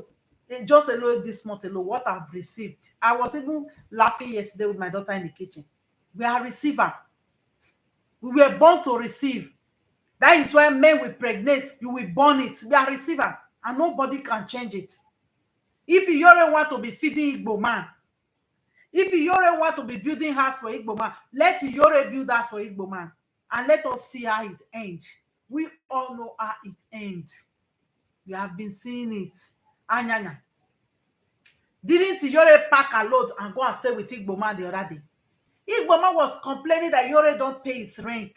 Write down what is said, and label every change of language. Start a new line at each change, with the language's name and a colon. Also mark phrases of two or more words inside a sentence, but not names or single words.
English: Just alone this month alone, what I've received. I was even laughing yesterday with my daughter in the kitchen. We are receiver. We were born to receive. That is why men will pregnate, you will born it. We are receivers, and nobody can change it. If Iyore want to be feeding Igbo man, if Iyore want to be building house for Igbo man, let Iyore build house for Igbo man, and let us see how it ends. We all know how it ends. We have been seeing it. Anyanya. Didn't Iyore pack a load and go and stay with Igbo man the other day? Igbo man was complaining that Iyore don't pay his rent.